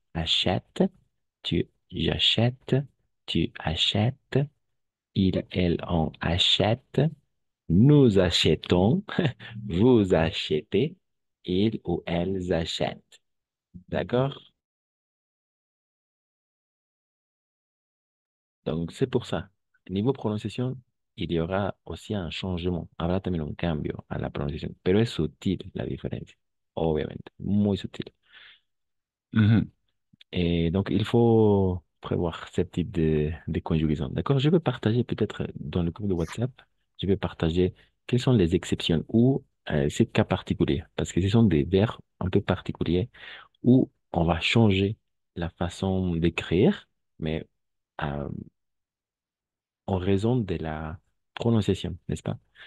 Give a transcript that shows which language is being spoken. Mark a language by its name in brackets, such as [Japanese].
[French] Achète, j'achète, tu achètes, il, elle, on achète, nous achetons, vous achetez, ils ou elles achètent. D'accord? Donc, c'est pour ça. Niveau prononciation, il y aura aussi un changement. [Spanish] Habrá también un cambio a la pronunciación, pero es sutil la diferencia, obviamente, muy sutil. Ujú. [French] Et donc, il faut prévoir ce type de conjugaison. D'accord? Je vais partager peut-être dans le groupe de WhatsApp, je vais partager quelles sont les exceptions ou ces cas particuliers. Parce que ce sont des verbes un peu particuliers où on va changer la façon d'écrire, mais euh, en raison de la prononciation, n'est-ce pas?